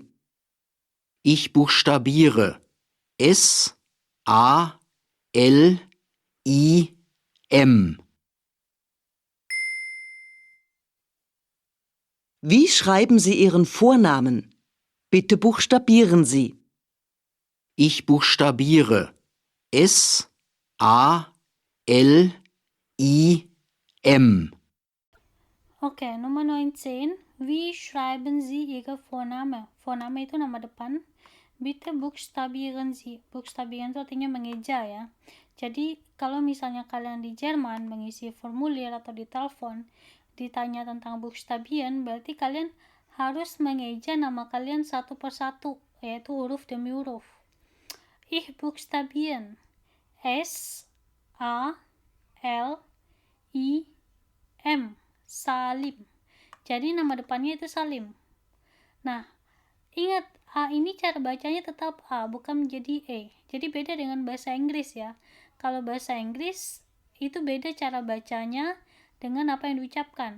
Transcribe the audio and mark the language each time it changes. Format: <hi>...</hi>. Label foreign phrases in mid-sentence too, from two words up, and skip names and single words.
<de>Ich buchstabiere S-A-L-I-M. Wie schreiben Sie Ihren Vornamen? Bitte buchstabieren Sie. Ich buchstabiere S-A-L-I-M.</de> <id>Oke, nomor 19.</id> <de>Wie schreiben Sie Ihre Vorname?</de> <id>Vorname itu nama depan.</id> <de>Bitte buchstabieren Sie.</de> <id>Buchstabieren itu artinya mengeja ya. Jadi kalau misalnya kalian di Jerman mengisi formulir atau di telepon ditanya tentang buchstabieren, berarti kalian harus mengeja nama kalian satu persatu, yaitu huruf demi huruf.</id> <de>Ich buchstabieren. S-A-L-I-M. Salim.</de> <id>Jadi nama depannya itu Salim. Nah, ingat A ini cara bacanya tetap A, bukan menjadi E. Jadi beda dengan bahasa Inggris ya. Kalau bahasa Inggris itu beda cara bacanya dengan apa yang diucapkan.</id>